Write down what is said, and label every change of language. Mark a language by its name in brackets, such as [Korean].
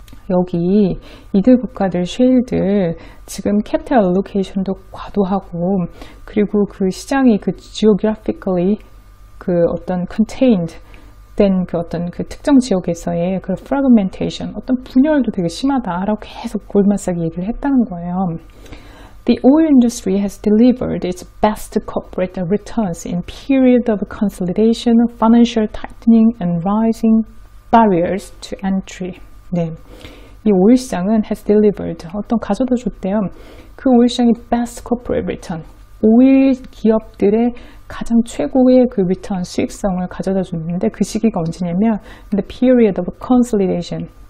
[Korean] 여기 이들 국가들, 쉐일들 지금 캐피탈 알로케이션도 과도하고, 그리고 그 시장이 그 geographically 그 어떤 contained 된 그 어떤 그 특정 지역에서의 그 fragmentation, 어떤 분열도 되게 심하다라고 계속 골드만삭이 얘기를 했다는 거예요. [English] The oil industry has delivered its best corporate returns in period of consolidation, financial tightening, and rising barriers to entry. [Korean] 네, 이 오일 시장은 [English] has delivered, [Korean] 어떤 가져다 줬대요. 그 오일 시장이 [English] best corporate return, [Korean] 오일 기업들의 가장 최고의 그 return, 수익성을 가져다 줬는데 그 시기가 언제냐면 [English] the period of consolidation.